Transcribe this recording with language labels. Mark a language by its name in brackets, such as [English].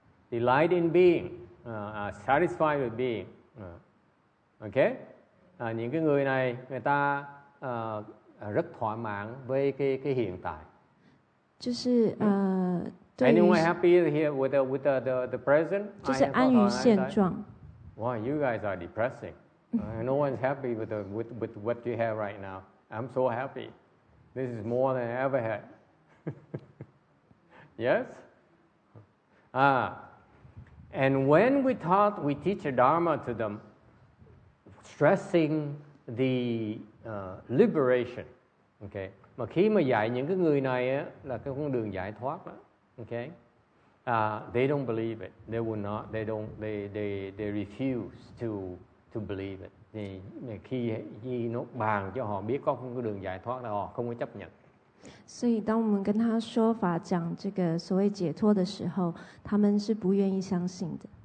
[English] Delight in being, satisfied with being. Okay? [Vietnamese] Những cái người này người ta rất thỏa mãn với cái hiện tại. [Chinese] 就是 [English] Anyone happy here with the present? [Chinese] 就是安于现状。 [English] Wow, you guys are depressing. No one's happy with what you have right now. I'm so happy. This is more than I ever had. Yes? And when we teach a Dharma to them, stressing the liberation. Okay? [Vietnamese] Mà khi mà dạy những cái người này á, là cái con đường giải thoát đó. [English] Okay? They don't believe it. They will not. They refuse to believe it. [Vietnamese] Thì khi nó bàn cho họ biết có một cái đường giải thoát là họ không có chấp nhận. [Chinese] 所以当我们跟他说法讲这个所谓解脱的时候，他们是不愿意相信的。